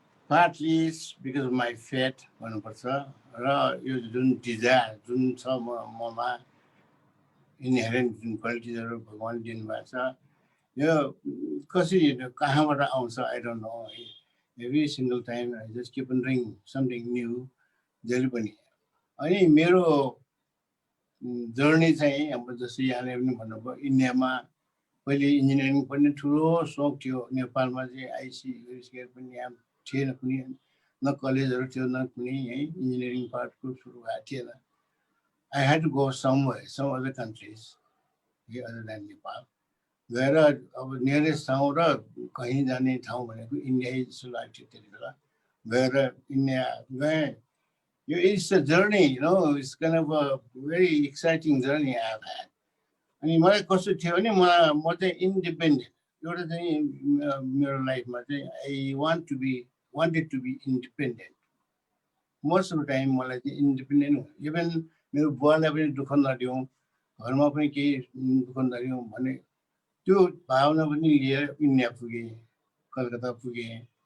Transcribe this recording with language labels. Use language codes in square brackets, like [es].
[en] Partly because of my faith [ne] भन्नुपर्छ र यो जुन डिजायर जुन छ ममा इनहेरेन्ट जुन क्वालिटिजहरू भगवान दिनुभएको छ यो कसरी कहाँबाट आउँछ [en] I don't know. Every single time I just keep on doing something new [ne] जहिले पनि। अनि मेरो जर्नी चाहिँ अब जस्तै यहाँले पनि भन्नुभयो इन्डियामा पहिले इन्जिनियरिङ पनि ठुलो सोख थियो, नेपालमा चाहिँ आइसी गरिसकेर पनि यहाँ थिएन कुनै, न कलेजहरू थियो न कुनै है इन्जिनियरिङ पार्टको सुरु भएको थिएन। [en] I had to go somewhere, some other countries other than Nepal. [ne] गएर अब नियरेस्ट ठाउँ र कहीँ जाने ठाउँ भनेको इन्डिया जस्तो लाग्थ्यो त्यति बेला। गएर इन्डिया गएँ, [en] It's a journey, you know, it's kind of a very exciting journey I've had. [ne] अनि मलाई कस्तो थियो भने म चाहिँ इन्डिपेन्डेन्ट एउटा चाहिँ मेरो लाइफमा चाहिँ [en] I wanted to be independent most of the time [ne] मलाई चाहिँ इन्डिपेन्डेन्ट इभन मेरो बुवालाई पनि दुःख नदिउँ घरमा पनि केही दुःख नदिउँ भन्ने त्यो भावना पनि लिएर इन्डिया पुगेँ कलकत्ता पुगेँ